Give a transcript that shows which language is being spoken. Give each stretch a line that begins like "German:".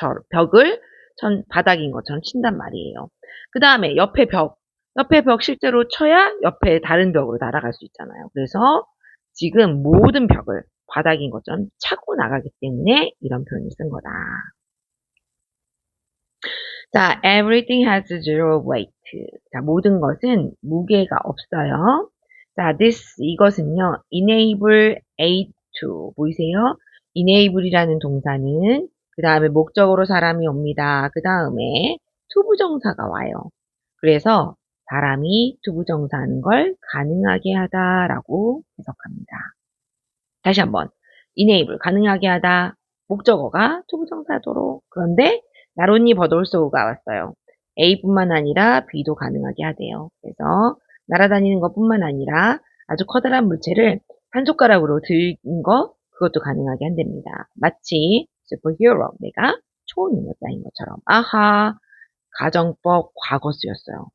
Korean: 벽을 바닥인 것처럼 친단 말이에요. 그 다음에 옆에 벽 실제로 쳐야 옆에 다른 벽으로 날아갈 수 있잖아요. 그래서 지금 모든 벽을 바닥인 것처럼 차고 나가기 때문에 이런 표현을 쓴 거다. 자,
English: everything has zero weight.
Korean: 자, 모든 것은 무게가 없어요. 자, 이것은요, enable A to. 보이세요? enable이라는 동사는 그 다음에 목적으로 사람이 옵니다. 그 다음에 투부정사가 와요. 그래서 사람이 투부정사하는 걸 가능하게 하다라고 해석합니다. 다시 한번. enable, 가능하게 하다. 목적어가 투부정사도록. 그런데 not only but also가 왔어요. A뿐만 아니라 B도 가능하게 하대요. 그래서 날아다니는 것뿐만 아니라 아주 커다란 물체를 한 손가락으로 들은 거 그것도 가능하게 한답니다. 마치 슈퍼히어로, 내가 초능력자인 것처럼. 아하, 가정법 과거 쓰였어요.